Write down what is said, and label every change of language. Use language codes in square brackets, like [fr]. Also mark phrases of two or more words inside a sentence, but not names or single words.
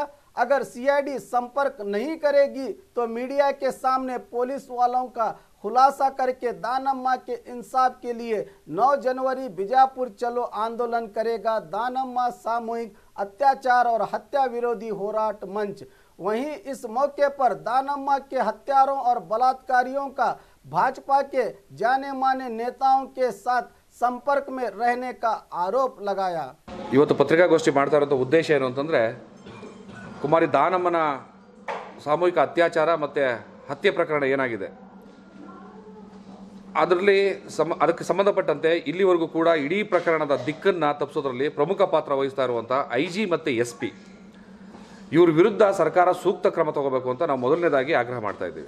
[hi] अगर सीआईडी संपर्क नहीं करेगी तो मीडिया के सामने पुलिस वालों का खुलासा करके दानम्मा के इंसाफ के लिए 9 जनवरी बीजापुर चलो आंदोलन करेगा दानम्मा सामूहिक अत्याचार और हत्या विरोधी होराट मंच। वहीं इस मौके पर दानम्मा के हत्यारों और बलात्कारियों का भाजपा के जाने माने नेताओं के साथ संपर्क में रहने का आरोप लगाया। [kn] ಇವತ್ತು ಪತ್ರಿಕಾಗೋಷ್ಠಿ ಮಾಡ್ತಾ ಇರೋ ಉದ್ದೇಶ ಏನು ಅಂತಂದ್ರೆ ಕುಮಾರಿ ದಾನಮ್ಮನ ಸಾಮೂಹಿಕ ಅತ್ಯಾಚಾರ ಮತ್ತೆ ಹತ್ಯೆ ಪ್ರಕರಣ ಏನಾಗಿದೆ ಅದರಲ್ಲಿ ಅದಕ್ಕೆ ಸಂಬಂಧಪಟ್ಟಂತೆ ಇಲ್ಲಿವರೆಗೂ ಕೂಡ ಇಡೀ ಪ್ರಕರಣದ ದಿಕ್ಕನ್ನು ತಪ್ಪಿಸೋದ್ರಲ್ಲಿ ಪ್ರಮುಖ ಪಾತ್ರ ವಹಿಸ್ತಾ ಇರುವಂಥ ಐಜಿ ಮತ್ತು ಎಸ್ಪಿ ಇವ್ರ ವಿರುದ್ಧ ಸರ್ಕಾರ ಸೂಕ್ತ ಕ್ರಮ ತಗೋಬೇಕು ಅಂತ ನಾವು ಮೊದಲನೇದಾಗಿ ಆಗ್ರಹ ಮಾಡ್ತಾ ಇದ್ದೀವಿ।